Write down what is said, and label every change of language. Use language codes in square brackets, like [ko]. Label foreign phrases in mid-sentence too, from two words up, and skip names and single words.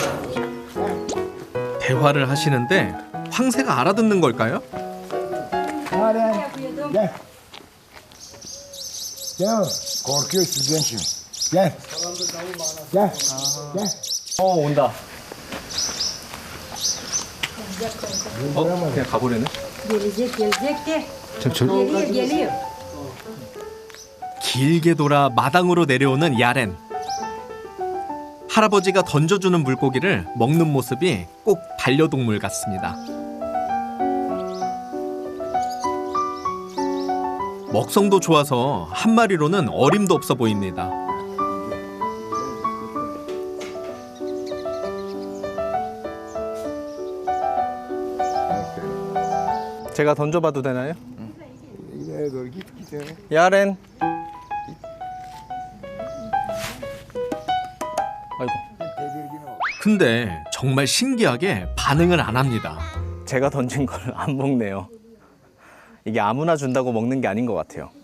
[ko] 대화를 하시는데 황새가 알아듣는 걸까요? [tr] Yaren. Gel. Gel oğlum. Korkuyor sizden şimdi. Gel. Gel. Gel. [ko] 온다. 그냥 가버리네. [tr] Gelecek de. [ko] 저 [tr] Geliyor. [ko] 길게 돌아 마당으로 내려오는 야렌. 할아버지가 던져주는 물고기를 먹는 모습이 꼭 반려동물 같습니다. 먹성도 좋아서 한 마리로는 어림도 없어 보입니다. 제가 던져봐도 되나요? [tr] İleri doğru git. [ko] 야렌. 아이고. 근데 정말 신기하게 반응을 안 합니다. 제가 던진 걸 안 먹네요. 이게 아무나 준다고 먹는 게 아닌 것 같아요.